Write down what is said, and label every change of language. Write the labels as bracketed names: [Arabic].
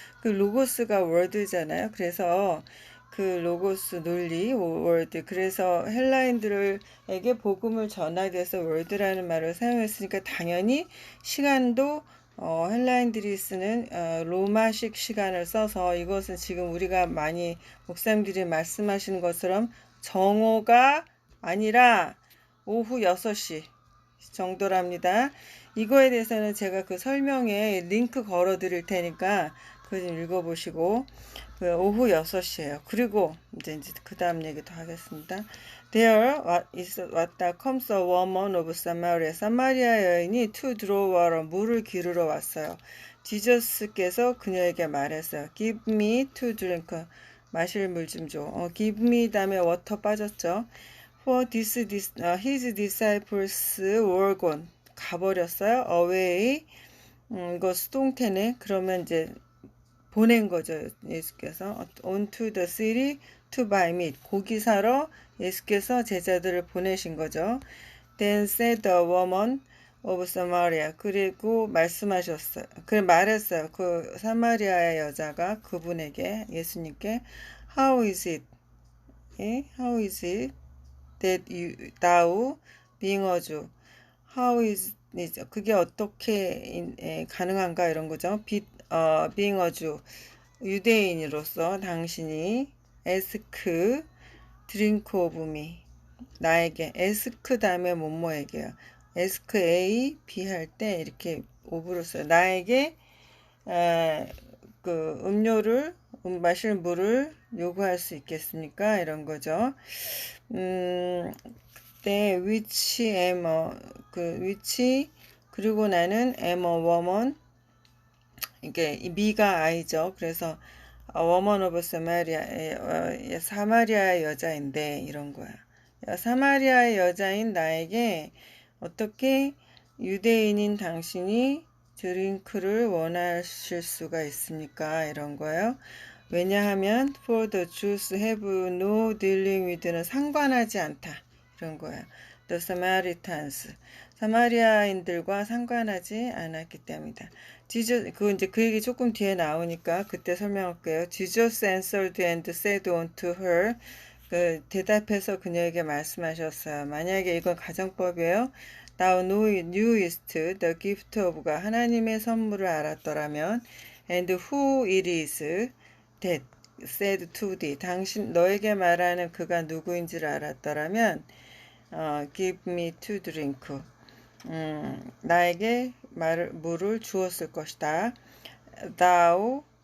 [Korean] 그 로고스가 월드잖아요. 그래서 그 로고스 논리 월드 그래서 헬라인들에게 복음을 전하기 위해서 월드라는 말을 사용했으니까 당연히 시간도 헬라인들이 쓰는 로마식 시간을 써서 이것은 지금 우리가 많이 목사님들이 말씀하시는 것처럼 정오가 아니라 오후 6시 정도랍니다. 이거에 대해서는 제가 그 설명에 링크 걸어 드릴 테니까 그거 좀 읽어보시고 오후 6시에요. 그리고 이제 그 다음 얘기도 하겠습니다. [English] There [Korean] 왔다 [English] comes a woman of Samaria. [Korean] 사마리아 여인이 [English] to draw water. [Korean] 물을 기르러 왔어요. 지저스께서 그녀에게 말했어요. [English] Give me to drink. [Korean] 마실 물 좀 줘. [English] Give me [Korean] 다음에 [English] water [Korean] 빠졌죠. [English] For his disciples were gone. [Korean] 가버렸어요. Away. 이거 수동태네. 그러면 이제 보낸 거죠. 예수께서 [English] onto the city to buy meat. [Korean] 고기 사러 예수께서 제자들을 보내신 거죠. [English] Then said the woman of Samaria. [Korean] 그리고 말씀하셨어요. 말했어요. 그 사마리아의 여자가 그분에게 예수님께 [English] How is it? How is it that thou being a Jew? How is it? [Korean] 그게 어떻게 가능한가 이런 거죠. [English] being a Jew, [Korean] 유대인으로서 당신이 [English] ask drink of me, [Korean] 나에게 [English] ask [Korean] 다음에 뭐뭐에게요. ask A, B 할 때 이렇게 of를 써요. 나에게 그 음료를 마실 물을 요구할 수 있겠습니까? 이런 거죠. 그때 [English] which am which [Korean] 그리고 나는 [English] am a woman [Korean] 이게 미가 아이죠. 그래서 [English] woman of Samaria [Korean] 사마리아의 여자인데 이런 거야. 사마리아의 여자인 나에게 어떻게 유대인인 당신이 드링크를 원하실 수가 있습니까? 이런 거예요. 왜냐하면 [English] for the Jews have no dealing with는 [Korean] 상관하지 않다. 이런 거예요. [English] The Samaritans [Korean] 사마리아인들과 상관하지 않았기 때문이다. 그 얘기 조금 뒤에 나오니까 그때 설명할게요. [English] Jesus answered and said unto her. [Korean] 대답해서 그녀에게 말씀하셨어요. 만약에 이건 가정법이에요. [English] Thou knewest the gift of가 [Korean] 하나님의 선물을 알았더라면 [English] and who it is that said to thee [Korean] 너에게 말하는 그가 누구인지를 알았더라면 [English] give me to drink [Korean] 나에게 물을 주었을 것이다. [English] Thou